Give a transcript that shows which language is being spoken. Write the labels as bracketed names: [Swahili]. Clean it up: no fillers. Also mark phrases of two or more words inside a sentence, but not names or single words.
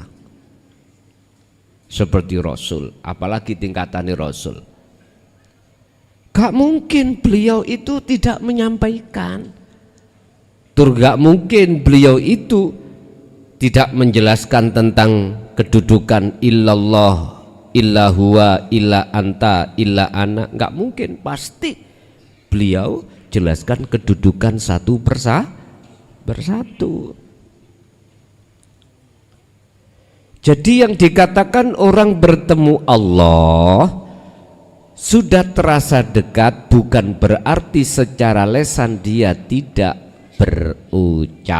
[Indonesian] Seperti Rasul, apalagi tingkatannya Rasul. Gak mungkin beliau itu tidak menyampaikan. Gak mungkin beliau itu tidak menjelaskan tentang kedudukan [Arabic] illallah, illa huwa, illa anta, illa ana. [Indonesian] Gak mungkin, pasti beliau jelaskan kedudukan satu persatu. Jadi yang dikatakan orang bertemu Allah sudah terasa dekat bukan berarti secara lisan dia tidak berucap.